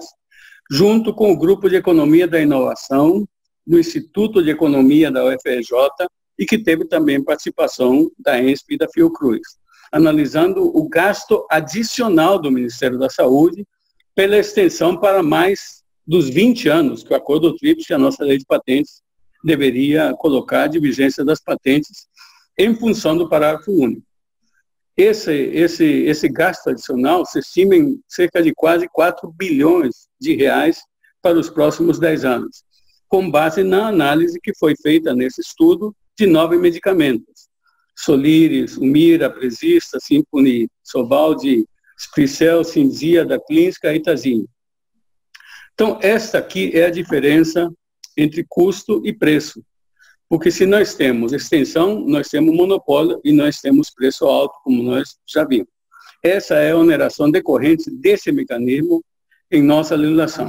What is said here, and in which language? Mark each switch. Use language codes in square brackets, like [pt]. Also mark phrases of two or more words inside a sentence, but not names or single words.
[pt] junto com o Grupo de Economia da Inovação, do Instituto de Economia da UFRJ, e que teve também participação da ENSP e da Fiocruz, analisando o gasto adicional do Ministério da Saúde pela extensão para mais dos 20 anos que o Acordo TRIPS e a nossa lei de patentes deveria colocar de vigência das patentes em função do parágrafo único. Esse gasto adicional se estima em cerca de quase 4 bilhões de reais para os próximos 10 anos, com base na análise que foi feita nesse estudo de 9 medicamentos: Soliris, Humira, Presista, Simponi, Sobaldi, Splicel, Cinzia, Daclínica e Itazine. Então, esta aqui é a diferença entre custo e preço. Porque se nós temos extensão, nós temos monopólio e nós temos preço alto, como nós já vimos. Essa é a oneração decorrente desse mecanismo em nossa legislação.